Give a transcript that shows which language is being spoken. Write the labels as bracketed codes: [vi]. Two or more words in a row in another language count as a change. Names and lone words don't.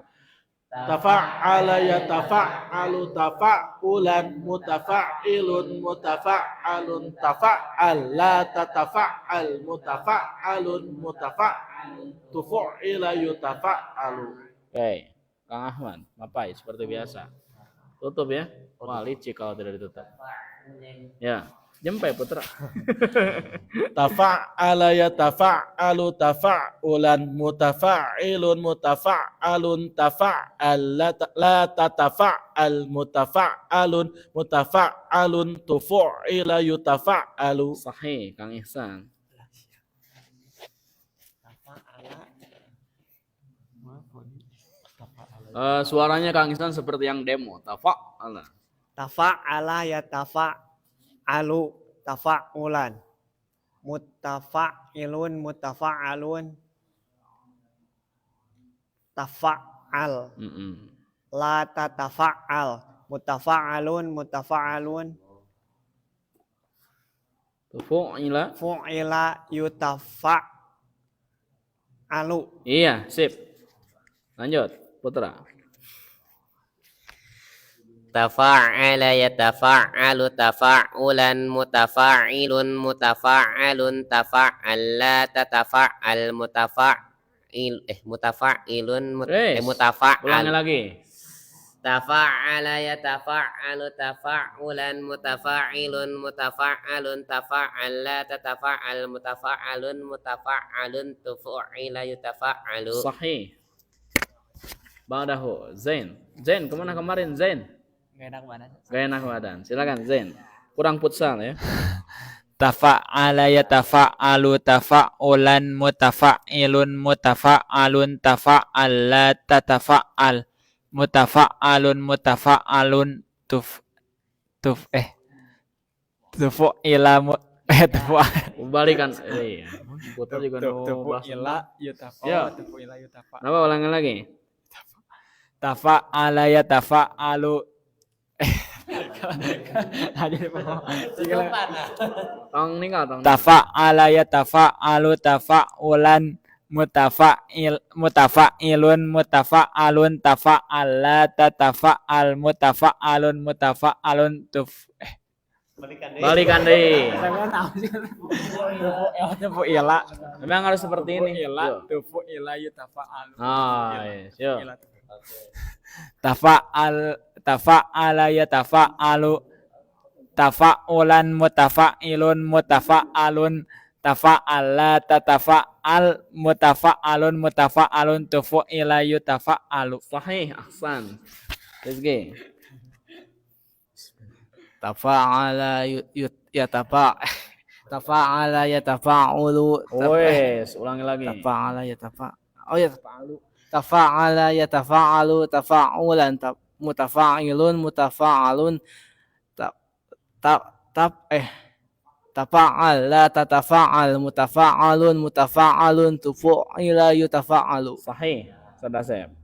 [ar] تفاعل يتفاعل تفاعلا متفاعل متفاعل تفاعل لا تتفاعل متفاعل متفاعل تفوعل يتفاعل. [id] Oke, Kang Ahmad, mapai seperti biasa. Tutup ya. Wah, licik kalau tidak ditutup. Ya, jempe putra. [ar] تفاعل يتفاعل تفاعلا متفاعل متفاعل تفاعل لا تتفاعل متفاعل متفاعل تفوعل يتفاعل. [id] Sahih, Kang Ihsan. Suaranya Kang Ihsan seperti yang demo. [ar] Tafa'ala. تفاعل يتفاعل تفاعلا متفاعل متفاعل تفاعل لا تتفاعل متفاعل متفاعل Tufu'ila. فوعل يتفاعل. [id] Iya, sip. Lanjut, putra. [ar] تفاعل يتفاعل تفاعلا متفاعل متفاعل تفاعل لا تتفاعل متفاعل متفاعل [id] Ulangi lagi. [ar] تفاعل يتفاعل تفاعلا متفاعل متفاعل تفاعل لا تتفاعل متفاعل متفاعل تفوعل يتفاعل. صحيح. بعده Zain. [id] Zain, kemana kemarin Zain? Gak enak mana? Gak enak badan. Silakan Zain. Kurang futsal ya. [ar] تفاعل يتفاعل تفاعلا متفاعل متفاعل تفاعل لا تتفاعل متفاعل متفاعل تفوعل [id] Balikan. Iya. Putra juga [ar] تفوعل يتفاعل. [id] Ya. [ar] تفوعل يتفاعل. [id] Kenapa ulangi lagi? [ar] تفاعل يتفاعل [su] Tong ninggal tong. [ar] تفاعل يتفاعل تفاعلا متفاعل متفاعل تفاعل لا تتفاعل متفاعل متفاعل [id] Balikan deh. [ar] tufu'ila [id] Memang harus seperti ini. Yuk. [ar] تفوعل يتفاعل. [id] Yuk. [ar] تفاعل يتفاعل تفاعلا متفاعل متفاعل تفاعل لا تتفاعل متفاعل متفاعل تفوعل يتفاعل. صحيح، أحسن. Rizki. تفاعل يتفاعل. [id] Wes, ulangi lagi. [ar] تفاعل يتفاعل تفاعلا متفاعل متفاعل تفاعل لا تتفاعل متفاعل متفاعل تفوعل يتفاعل.